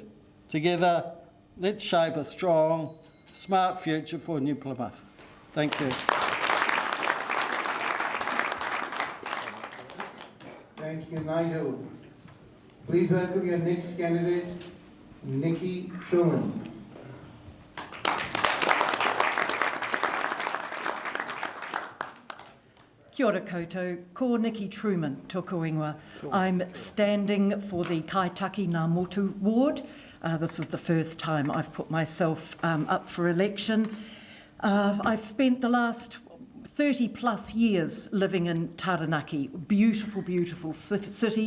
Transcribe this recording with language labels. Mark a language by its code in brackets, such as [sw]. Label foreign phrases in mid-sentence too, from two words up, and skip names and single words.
[en] Together, let's shape a strong, smart future for New Plymouth. Thank you. Thank you, Nigel. Please welcome your next candidate, Nikki Truman. [mi] Kia ora koutou, ko Nikki Truman, tōku ingoa. [en] I'm standing for the Kaitaki Ngā Motu ward. This is the first time I've put myself up for election. I've spent the last 30 plus years living in Taranaki, beautiful, beautiful city.